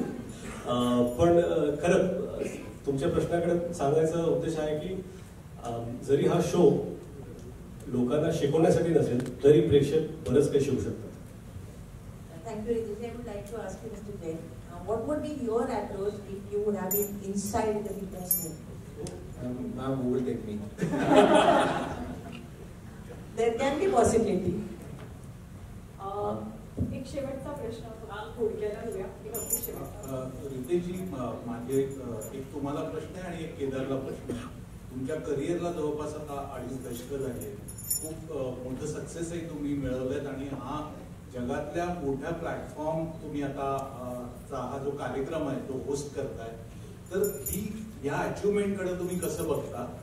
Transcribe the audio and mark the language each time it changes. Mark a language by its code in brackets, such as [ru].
[mr] पण खरं तुमच्या प्रश्नाकडे सांगायचा उद्देश आहे की जरी हा शो लोकांना शिकवण्यासाठी नसेल तरी प्रेक्षक बरंच काही शिकू शकतात. [en] Thank you, Ritesh. I would like to ask you, Mr. Jain, what would be your approach if you would have been inside the Big Boss room? Ma'am, who will take me? There can be possibility. [mr] एक शेवटचा प्रश्न थोडक्यात घेऊया. रितेशजी, माझे एक तुम्हाला प्रश्न आहे आणि एक केदारला प्रश्न आहे. तुमच्या करिअरला जवळपास आता 2.5 दशकं झाली. खूप मोठं सक्सेसही तुम्ही मिळवलेत आणि हा जगातल्या मोठ्या प्लॅटफॉर्म तुम्ही आता हा जो कार्यक्रम आहे तो होस्ट करताय, तर या अचिव्हमेंटकडे तुम्ही कसं बघता?